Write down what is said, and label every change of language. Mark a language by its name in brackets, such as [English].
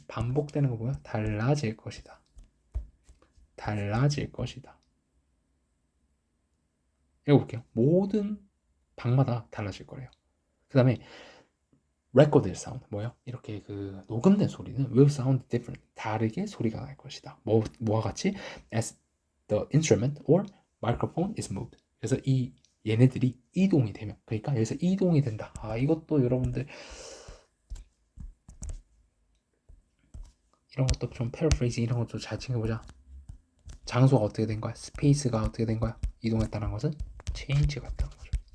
[Korean] 반복되는 거 보여? 달라질 것이다. 달라질 것이다. 읽어볼게요. 모든 방마다 달라질 거래요. 그 다음에 [English] recorded sound, [Korean] 뭐요? 이렇게 그 녹음된 소리는 [English] will sound different, [Korean] 다르게 소리가 날 것이다. 뭐와 같이? [English] as the instrument or microphone is moved. [Korean] 그래서 얘네들이 이동이 되면, 그러니까 여기서 이동이 된다. 이것도 여러분들 이런 것도 좀 paraphrasing 이런 것도 잘 챙겨보자. 장소가 어떻게 된 거야? 스페이스가 어떻게 된 거야? 이동했다는 것은 change가 됐다는 거죠.